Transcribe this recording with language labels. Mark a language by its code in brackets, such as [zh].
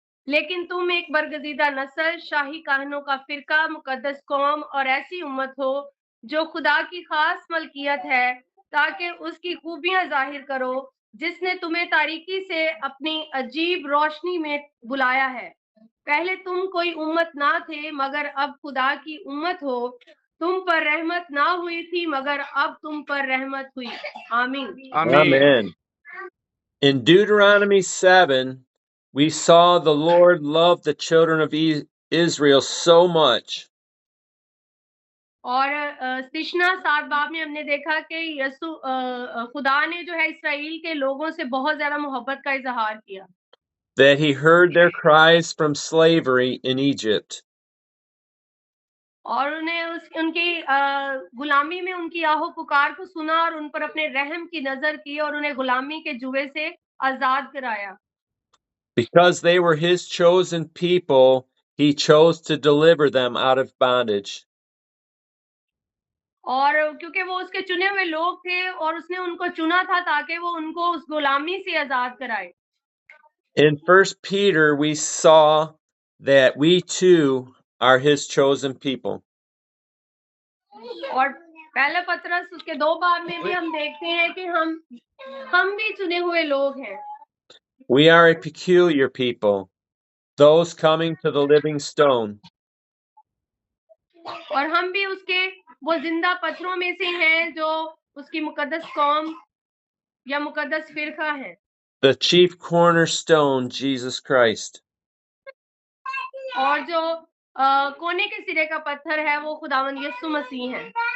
[hi] लेकिन तुम एक बरगजीदा नस्ल, शाही काहनों का फिरका, मुकद्दस कौम और ऐसी उम्मत हो जो खुदा की खास मलकियत है, ताकि उसकी खूबियां जाहिर करो जिसने तुम्हें तारीकी से अपनी अजीब रोशनी में बुलाया है। पहले तुम कोई उम्मत ना थे मगर अब खुदा की उम्मत हो। तुम पर रहमत ना हुई थी मगर अब तुम पर रहमत हुई। आमीन। [en] Amen. In Deuteronomy 7, we saw the Lord loved the children of Israel so much [hi] और तिश्ना 7 बाब में हमने देखा कि खुदा ने जो है इसराइल के लोगों से बहुत ज्यादा मोहब्बत का इजहार किया [en] that he heard their cries from slavery in Egypt. [hi] और उन्हें उनकी गुलामी में उनकी आहो पुकार को सुना और उन पर अपने रहम की नजर की और उन्हें गुलामी के जुए से आजाद कराया। [en] Because they were his chosen people, he chose to deliver them out of bondage. [hi] और क्योंकि वो उसके चुने हुए लोग थे और उसने उनको चुना था ताकि वो उनको उस गुलामी से आजाद कराए। [en] In 1 Peter, we saw that we too are his chosen people. [hi] और पहला पत्रस उसके 2 बाब में भी हम देखते हैं कि हम भी चुने हुए लोग हैं। [en] We are a peculiar people, those coming to the living stone. [hi] और हम भी उसके वो जिंदा पत्थरों में से हैं जो उसकी मुकद्दस कौम या मुकद्दस फिरका है। [en] the chief cornerstone, Jesus Christ. [hi] और जो कोने के सिरे का पत्थर है वो खुदावंद यीशु मसीह है।